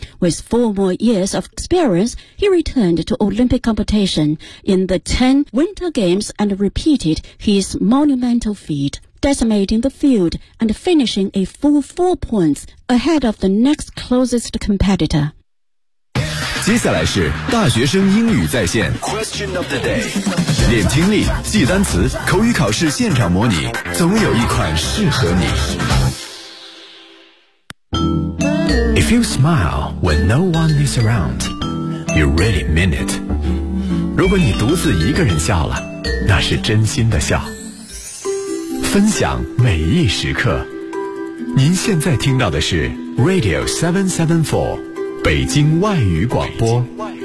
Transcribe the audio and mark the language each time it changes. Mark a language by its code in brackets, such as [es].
[en] With four more years of experience, he returned to Olympic competition in the 10 Winter Games and repeated his monumental feat. Decimating the field and finishing a full 4 points ahead of the next closest competitor. [zh] 接下来是大学生英语在线 [en] Question of the day. [zh] 练听力，记单词，口语考试现场模拟，总有一款适合你。 [en] If you smile when no one is around, you really mean it. [zh] 如果你独自一个人笑了，那是真心的笑。分享每一时刻，您现在听到的是 Radio 774北京外语广播。